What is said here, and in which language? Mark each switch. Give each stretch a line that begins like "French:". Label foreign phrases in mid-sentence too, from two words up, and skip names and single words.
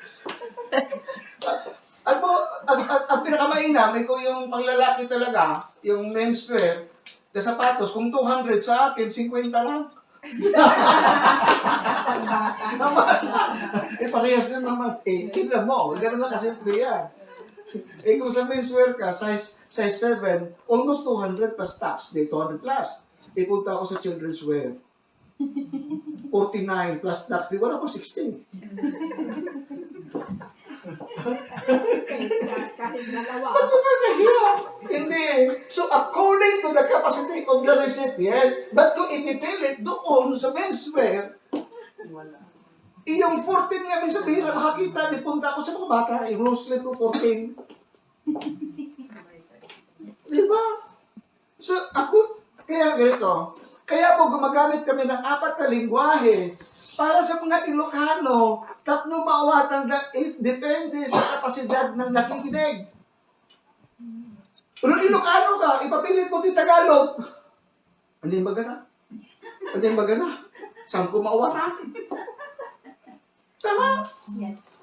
Filipino: Ang pinakamainam, ko yung panglalaki talaga, yung menswear, na sapatos, kung 200 sa akin, 50 lang. Parehas din naman. Tignan mo, gano'n lang kasi yan. Kung sa menswear ka, size 7, almost 200
English: plus tax,
Filipino: 200 plus. Ipunta ako sa
English: children's wear.
Filipino: 49
English: plus tax,
Filipino: wala pa 60. Kahit dalawa. Ba't ko ka nahiya? Hindi.
English: So, according to the capacity of the recipient,
Filipino: ba't ko ipipilit doon sa menswear? Wala. Iyong 14 nga may sabihin na nakakita, punta ako sa mga bata, yung long sleeve ko 14. Diba? So, kaya ganito, kaya po gumagamit kami ng 4 na lingwahe para sa mga Ilocano,
Iloko: tapno maawatan
Filipino: na depende sa kapasidad ng nakikinig. Pero Ilocano ka, ipapilit mo din Tagalog. Ano yung magana? Ano yung magana?
Iloko: Saan ko maawatan? Tama?
Filipino: Yes.